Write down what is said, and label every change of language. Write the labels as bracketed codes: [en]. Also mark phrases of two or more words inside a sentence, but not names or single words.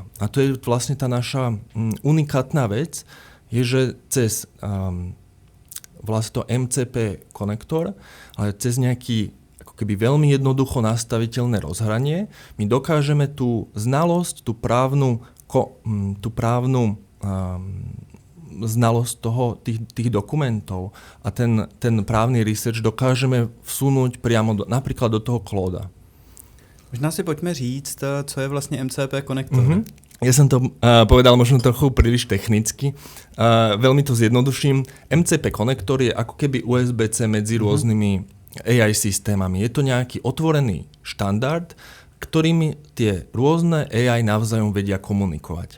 [sk] A to je vlastne tá naša unikátna vec, je, že cez vlastne to MCP konektor, ale cez nejaký ako keby veľmi jednoducho nastaviteľné rozhranie, my dokážeme tú znalosť, tú právnu znalosť tých dokumentov a ten právny research dokážeme vsunúť priamo napríklad do toho Clauda. [cs] Možná si pojďme říct, co je vlastně MCP konektor. [sk] Ja som to povedal možno trochu príliš technicky. Veľmi to zjednoduším. MCP konektor je ako keby USB-C medzi rôznymi AI systémami. Je to nejaký otvorený štandard, ktorými tie rôzne AI navzájom vedia komunikovať.